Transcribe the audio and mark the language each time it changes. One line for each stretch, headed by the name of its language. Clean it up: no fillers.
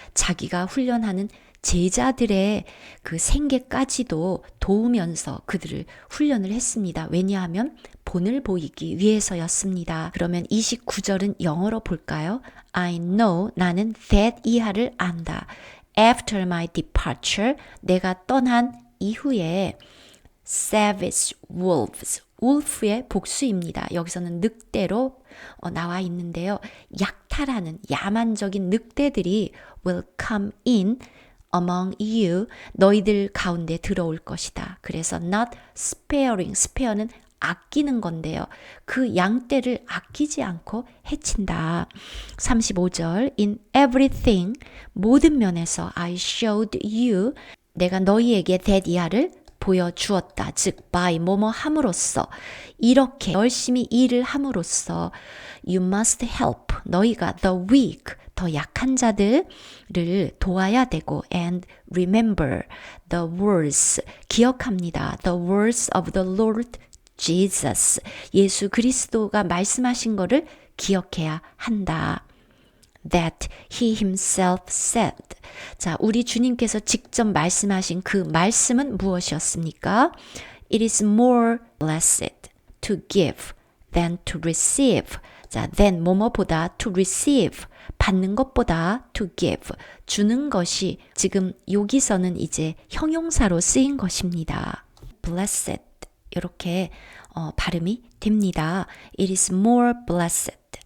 Korean: 자기가 훈련하는 제자들의 그 생계까지도 도우면서 그들을 훈련을 했습니다. 왜냐하면 본을 보이기 위해서였습니다. 그러면 29절은 영어로 볼까요?
English: I know,
Korean: 나는 that 이하를 안다.
English: After my departure,
Korean: 내가 떠난 이후에
English: savage wolves,
Korean: wolf의 복수입니다. 여기서는 늑대로 나와 있는데요. 약탈하는 야만적인 늑대들이
English: will come in among you,
Korean: 너희들 가운데 들어올 것이다. 그래서
English: not sparing,
Korean: spare는 아끼는 건데요. 그 양떼를 아끼지 않고 해친다. 35절
English: in everything,
Korean: 모든 면에서
English: I showed you,
Korean: 내가 너희에게 that 이하를 보여주었다. 즉 by 뭐뭐 함으로써, 이렇게 열심히 일을 함으로써
English: you must help,
Korean: 너희가
English: the weak,
Korean: 더 약한 자들을 도와야 되고
English: and remember the words,
Korean: 기억합니다.
English: the words of the Lord Jesus,
Korean: 예수 그리스도가 말씀하신 거를 기억해야 한다.
English: That he himself said.
Korean: 자, 우리 주님께서 직접 말씀하신 그 말씀은 무엇이었습니까?
English: It is more blessed to give than to receive.
Korean: 자, than 뭐뭐보다
English: to receive,
Korean: 받는 것보다
English: to give,
Korean: 주는 것이 지금 여기서는 이제 형용사로 쓰인 것입니다. blessed 이렇게 발음이 됩니다.
English: It is more blessed.